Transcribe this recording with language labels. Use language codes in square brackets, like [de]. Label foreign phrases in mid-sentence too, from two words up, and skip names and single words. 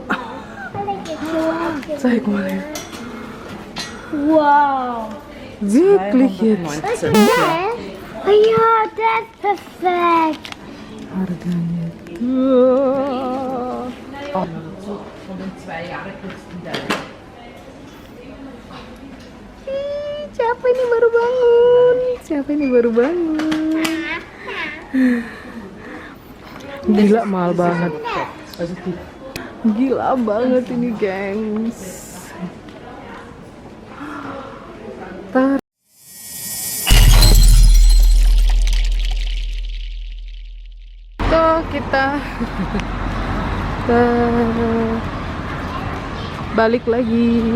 [de] Zeig mal her. Wow. Wirklich jetzt? Was ist das? Oh ja, das ist perfekt. [id] Harganya. [de] Von den 2 Jahren kriegst du wieder. [id] Siapa ini baru bangun? Siapa ini baru bangun? Gila, mahal banget. Gila banget ini, gengs. Tuh kita balik lagi.